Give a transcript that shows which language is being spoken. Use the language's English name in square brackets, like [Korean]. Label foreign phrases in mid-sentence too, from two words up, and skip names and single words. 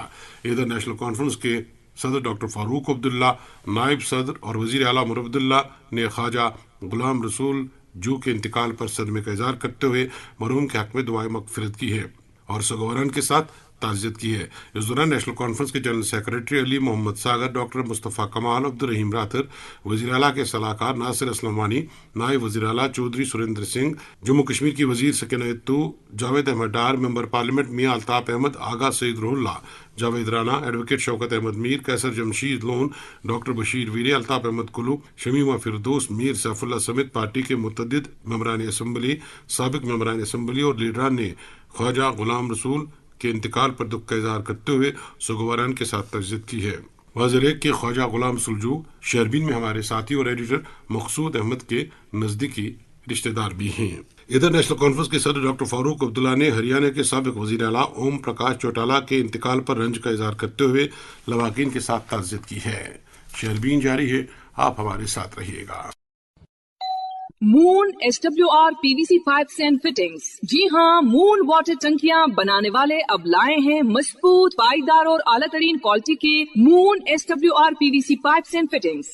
[Urdu] ادھر نیشنل کانفرنس کے صدر ڈاکٹر فاروق عبداللہ، نائب صدر اور وزیر اعلیٰ مرعو عبداللہ نے خواجہ غلام رسول جو کے انتقال پر صدمے کا اظہار کرتے ہوئے مرحوم کے حق میں دعائے مغفرت کی ہے اور سگواران کے ساتھ تعزیت کی ہے۔ اس دوران نیشنل کانفرنس کے جنرل سیکریٹری علی محمد ساگر، ڈاکٹر مصطفیٰ کمال، عبدالرحیم راتر، وزیر اعلیٰ کے صلاحکار ناصر اسلم وانی، نائب وزیر اعلیٰ چودھری سریندر سنگھ، جموں کشمیر کی وزیر سکینہ تو، جاوید احمد ڈار، ممبر پارلیمنٹ میاں الطاف احمد، آغا سعید روح اللہ، جاوید رانا، ایڈوکیٹ شوکت احمد میر، قیصر جمشید لون، ڈاکٹر بشیر ویرے، الطاف احمد کلو، شمیمہ فردوس، میر سیف اللہ سمیت پارٹی کے متعدد ممبران اسمبلی، سابق ممبران اسمبلی اور لیڈران نے خواجہ غلام رسول کے انتقال پر دکھ کا اظہار کرتے ہوئے سگواران کے ساتھ تعزیت کی ہے۔ واضح ہے کہ خواجہ غلام سلجو شہربین میں ہمارے ساتھی اور ایڈیٹر مقصود احمد کے نزدیکی رشتہ دار بھی ہیں۔ ادھر نیشنل کانفرنس کے صدر ڈاکٹر فاروق عبداللہ نے ہریانہ کے سابق وزیر اعلیٰ اوم پرکاش چوٹالہ کے انتقال پر رنج کا اظہار کرتے ہوئے لواحقین کے ساتھ تعزیت کی ہے۔ شہربین جاری ہے، آپ ہمارے ساتھ رہیے گا۔ مون SWR PVC [English] pipes and fittings, [Urdu] جی ہاں، مون واٹر ٹنکیاں بنانے والے اب لائے ہیں مضبوط، پائیدار اور اعلیٰ ترین کوالٹی کے مون SWR PVC [English] pipes and fittings.